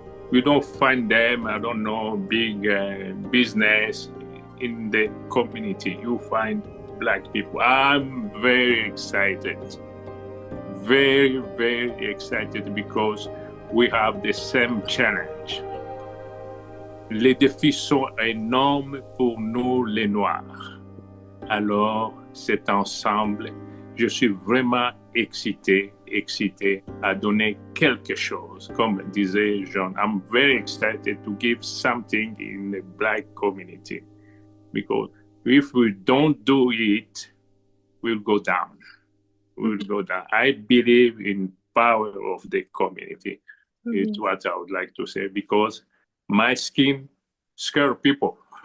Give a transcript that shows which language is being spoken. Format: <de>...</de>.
<en>We don't find them, I don't know, big business in the community. You find black people. I'm very excited. Very, very excited because we have the same challenge.</en> <fr>Les défis sont énormes pour nous les Noirs. Alors, cet ensemble, je suis vraiment excité à donner quelque chose. Comme disait</fr> <en>John, I'm very excited to give something in the black community. Because if we don't do it, we'll go down. We'll go down. I believe in power of the community. It's what I would like to say, because my skin scares people.</en>